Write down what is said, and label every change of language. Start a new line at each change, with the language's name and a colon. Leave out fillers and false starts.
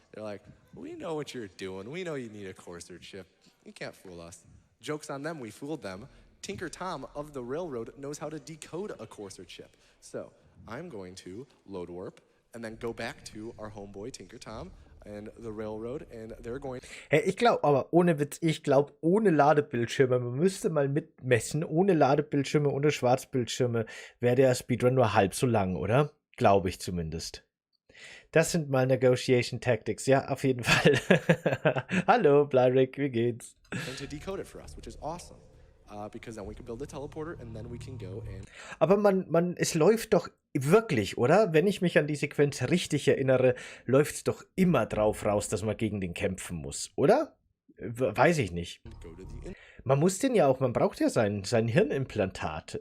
English: They're like, we know what you're doing. We know you need a courser chip. You can't fool us. Joke's on them, we fooled them. Tinker Tom of the Railroad knows how to decode a courser chip. So I'm going to load warp and then go back to our homeboy Tinker Tom and the railroad, and they're going.
German: Hey, ich glaube, aber ohne Witz, ich glaube, ohne Ladebildschirme, man müsste mal mitmessen, ohne Ladebildschirme, ohne Schwarzbildschirme, wäre der Speedrun nur halb so lang, oder? Glaube ich zumindest. Das sind mal
English: Negotiation Tactics,
German: ja, auf jeden Fall. Hallo, Blyrick, wie geht's?
English: And to decode it for us, which is awesome. Because then we can build a teleporter and then we can go and.
German: Aber es läuft doch wirklich, oder? Wenn ich mich an die Sequenz richtig erinnere, läuft es doch immer drauf raus, dass man gegen den kämpfen muss, oder? Weiß ich nicht. Man muss den ja auch, man braucht ja sein Hirnimplantat.